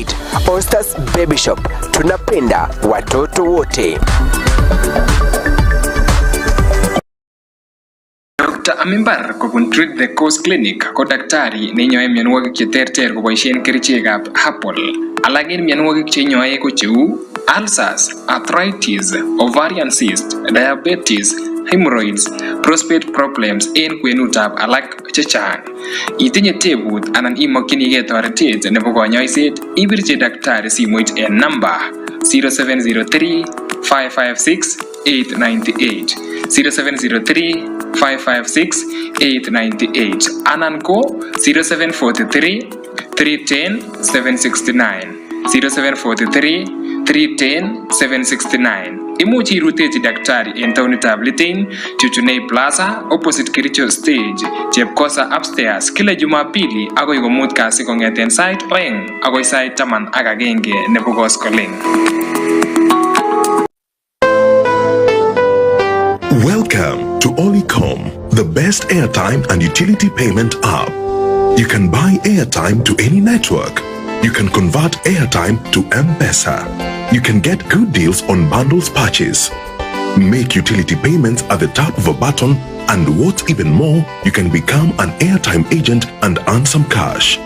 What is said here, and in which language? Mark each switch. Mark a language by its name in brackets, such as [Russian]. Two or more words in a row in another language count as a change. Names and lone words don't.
[Swahili] Aasai Baby Shop, tunapenda watoto wote. [Kipsigis] Dr. Amimbar kobun Treat the Cause Clinic ko daktari neinyoe mionwogik cheterter koboisien kerichekab herbal. Alak en mionwogik cheinyoe ko cheu ulcers, arthritis, ovarian cyst, diabetes, hemorrhoids, [English] prostate problems [Kipsigis] en kwenutab alak chechang. Itinye tebut anan imokyinigei toretet nebo konyoiset, ibirchi daktari simoit en namba 0703 556 898 0703 556 898 anan ko 0743 310 769 0743 310 769. Imuchi irutechi daktari en taonitab Litein, Chuchunei Plaza, opposite Kericho Stage, Chepkosa upstairs, [Swahili] kila Jumapili [Kipsigis] agoi komut kasi kong'eten sait 2 agoi sait 11 nebo koskoleng. [English] Welcome to Logoywekab, the best airtime and utility payment app. You can buy airtime to any network. You can convert airtime to M-Pesa. You can get good deals on bundles purchase. Make utility payments at the tap of a button, and what's even more, you can become an airtime agent and earn some cash.